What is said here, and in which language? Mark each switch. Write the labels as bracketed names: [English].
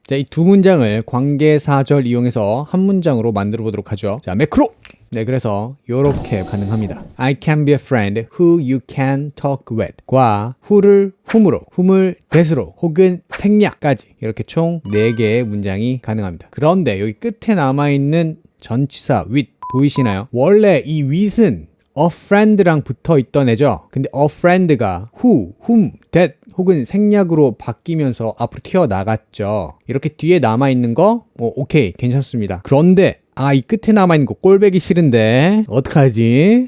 [Korean] 자, 이 두 문장을 관계사절 이용해서 한 문장으로 만들어 보도록 하죠. 자, 매크로! 네, 그래서 이렇게 가능합니다. [English] I can be a friend who you can talk with [Korean] 과 who를 whom으로, whom을 that으로 혹은 생략까지 이렇게 총 4개의 문장이 가능합니다. 그런데 여기 끝에 남아있는 전치사 with 보이시나요? 원래 이 with은 a friend랑 붙어 있던 애죠. 근데 a friend가 who, whom, that 혹은 생략으로 바뀌면서 앞으로 튀어나갔죠. 이렇게 뒤에 남아있는 거 오케이 괜찮습니다. 그런데 이 끝에 남아있는 거 꼴배기 싫은데 어떡하지?